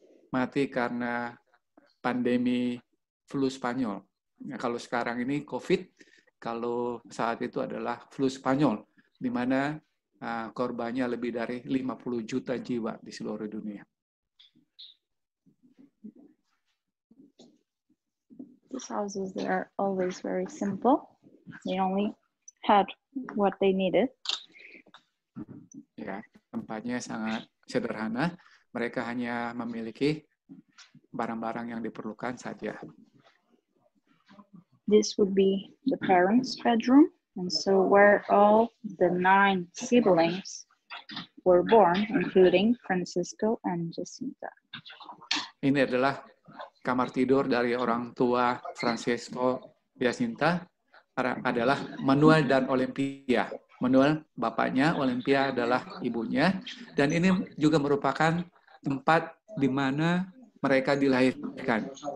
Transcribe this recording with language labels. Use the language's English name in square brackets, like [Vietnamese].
[Indonesian] Mati karena pandemi flu Spanyol. Ya, kalau sekarang ini COVID, kalau saat itu adalah flu Spanyol, di mana korbannya lebih dari 50 juta jiwa di seluruh dunia. [English] These houses, they are always very simple. They only had what they needed. [Indonesian] Ya, tempatnya sangat sederhana. Mereka hanya memiliki barang-barang yang diperlukan saja. [English] This would be the parents' bedroom, and so where all the 9 siblings were born, including Francisco and Jacinta. [Indonesian] Ini adalah kamar tidur dari orang tua Francesco Jacinta, adalah Manuel dan Olympia. Manuel bapaknya, Olympia adalah ibunya, dan ini juga merupakan tempat di mana mereka dilahirkan.